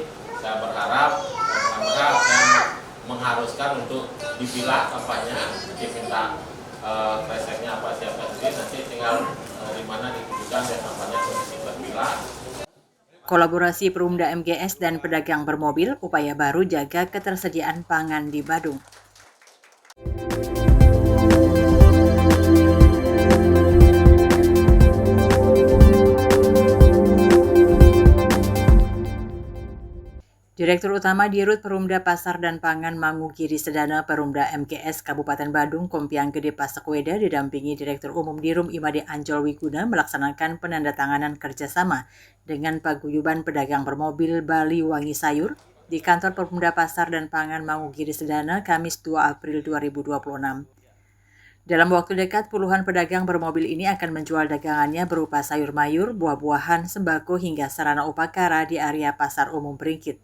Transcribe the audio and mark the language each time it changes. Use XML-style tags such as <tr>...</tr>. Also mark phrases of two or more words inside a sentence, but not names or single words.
<id>Saya berharap saya mengharuskan untuk dipilah sampahnya, diminta kreseknya apa siapa sih, nanti tinggal di mana ditujukan dan sampahnya kondisi terpilah. Kolaborasi Perumda MGS dan pedagang bermobil, upaya baru jaga ketersediaan pangan di Badung. Direktur Utama Dirut Perumda Pasar dan Pangan Mangu Giri Sedana Perumda MGS Kabupaten Badung Kompiang Gede Pasakweda didampingi Direktur Umum Dirum Imade Ancol Wiguna melaksanakan penandatanganan kerjasama dengan Paguyuban Pedagang Bermobil Bali Wangi Sayur di kantor Perumda Pasar dan Pangan Mangu Giri Sedana Kamis 2 April 2026. Dalam waktu dekat, puluhan pedagang bermobil ini akan menjual dagangannya berupa sayur mayur, buah-buahan, sembako hingga sarana upakara di area Pasar Umum Beringkit.</id>